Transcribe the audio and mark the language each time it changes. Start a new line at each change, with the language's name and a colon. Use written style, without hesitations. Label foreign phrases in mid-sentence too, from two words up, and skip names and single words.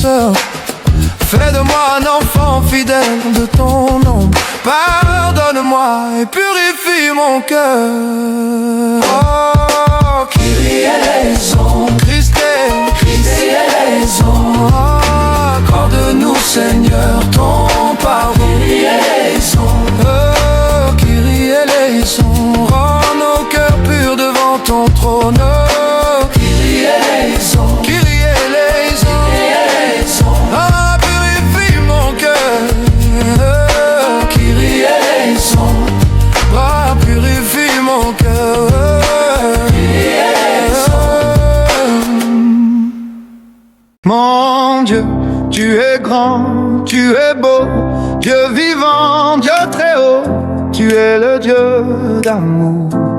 French: Fais de moi un enfant fidèle de ton nom. Pardonne-moi et purifie mon cœur. Oh,
Greek: Κύριε ελέησον, Christ Κύριε ελέησον.
French: oh, accorde-nous, Seigneur, ton pardon.
Greek: Κύριε ελέησον, Oh, Κύριε ελέησον,
French: rends nos cœurs purs devant ton trône.
Greek: Κύριε ελέησον, Κύριε ελέησον, Κύριε ελέησον.
French: ah, purifie mon cœur.
Greek: Κύριε ελέησον,
French: Ah, purifie mon cœur. Mon Dieu, tu es grand, tu es beau, Dieu vivant, Dieu très haut, tu es le Dieu d'amour.